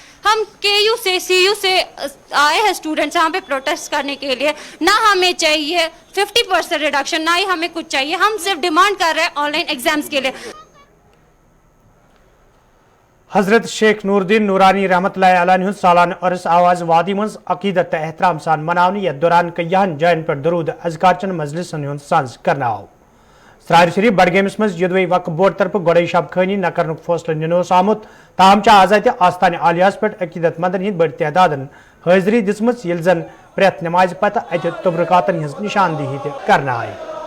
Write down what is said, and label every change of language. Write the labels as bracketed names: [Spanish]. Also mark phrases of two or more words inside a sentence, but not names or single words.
[Hindi] हम KU से CU से आए हैं स्टूडेंट्स यहाँ पे प्रोटेस्ट करने के लिए। ना हमें चाहिए 50% रिडक्शन, ना ही हमें कुछ चाहिए, हम सिर्फ डिमांड कर रहे हैं [English] online exams [Hindi] के लिए। [Kashmiri] हजरत शेख नूरुद्दीन नूरानी [Arabic] رحمة الله عليه [Kashmiri] सालाना अरस आवाज वादी मज अकीदत एहतराम सान मनावनी यथ दौरान कईयान जायन पर दरूद अज़कारचन मजलिसन हुंद साज करना आव। सरार शरीफ बडगेमस मज युदवई वक्फ बोर्ड तरफ गोड़े शब खानी न करनुक फैसला निनोस आमुत। ताहम आज आस्थान आलियास पे अकीदत मंदन हिंद बड़ तादादन हाजिरी दिसमस यिल जन प्रेत नमाज पत अत तबरकातन हिंज निशानदेही करना आई।